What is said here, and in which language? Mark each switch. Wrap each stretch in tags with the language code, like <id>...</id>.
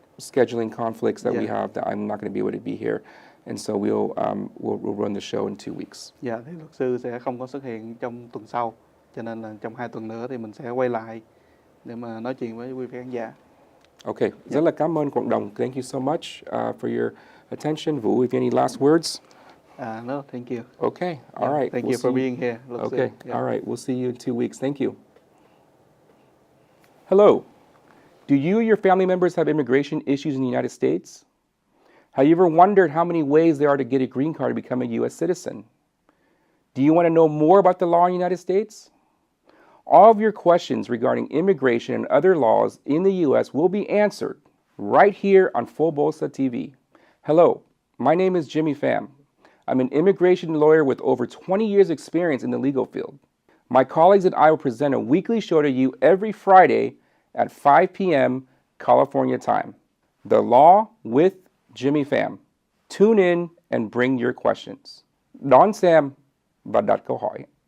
<en>scheduling conflicts that we have that I'm not going to be able to be here, and so we'll run the show in 2 weeks.</en> <vi>Dạ, thì luật sư sẽ không có xuất hiện trong tuần sau, cho nên là trong 2 tuần nữa thì mình sẽ quay lại để mà nói chuyện với quý vị khán giả. Okay, rất là cảm ơn cộng đồng.</vi> <en>Thank you so much for your attention. Vũ, if you have any last words? No, thank you. Okay, all right. Thank you for being here. Okay, all right. We'll see you in 2 weeks. Thank you. Hello. Do you or your family members have immigration issues in the United States? Have you ever wondered how many ways there are to get a green card to become a U.S. citizen? Do you want to know more about the law in the United States? All of your questions regarding immigration and other laws in the U.S. will be answered right here on PhoBolsaTV. Hello, my name is Jimmy Phạm. I'm an immigration lawyer with over 20 years' experience in the legal field. My colleagues and I will present a weekly show to you every Friday at 5 p.m. California time. The Law with Jimmy Phạm. Tune in and bring your questions.</en> <vi>Đón xem và đặt câu hỏi.</vi>